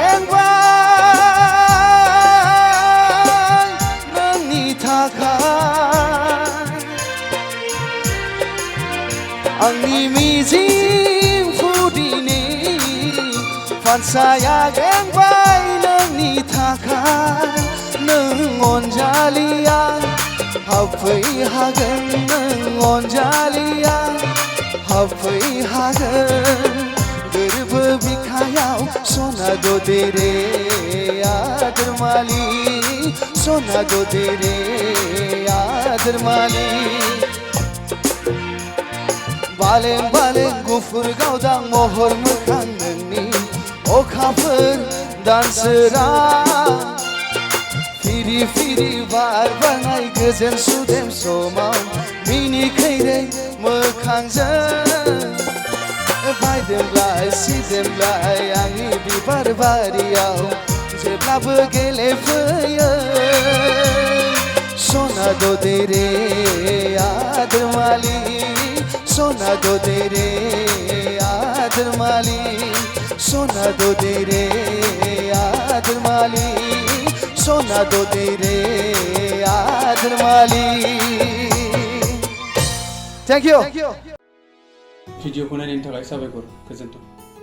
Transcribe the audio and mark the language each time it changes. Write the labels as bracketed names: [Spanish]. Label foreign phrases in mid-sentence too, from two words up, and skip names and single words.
[Bodo] गेंबाय नोंनि थाखाय आंनि मिजिं फुरिनि फानसाया गेंबाय नोंनि थाखाय नों अनजालिया हाबफैहागोन नों अनजालिया हाबफैहागोन गोरबो बिखायाव सोना दो दे रे आदर माली सोना दो दे रे आदर माली बालें बालें गुफुर गावदां महर मोखां नोंनि अखाफोर दानसोरा फिरि फिरि बार बारनाय गोजोन सुदेम समाव मिनिखैरै मोखांजों बायदेमलाय सिदेमलाय आंनि बिबार बारियाव जेब्लाबो गेलेफैयो सोना दो दे रे आदर माली सोना दो दे रे आदर माली सोना दो दे रे आदर माली सोना दो दे रे आदर माली [English] thank you [Bodo] भिडिअखौ नायनायनि थाखाय साबायखर गोजोन्थों।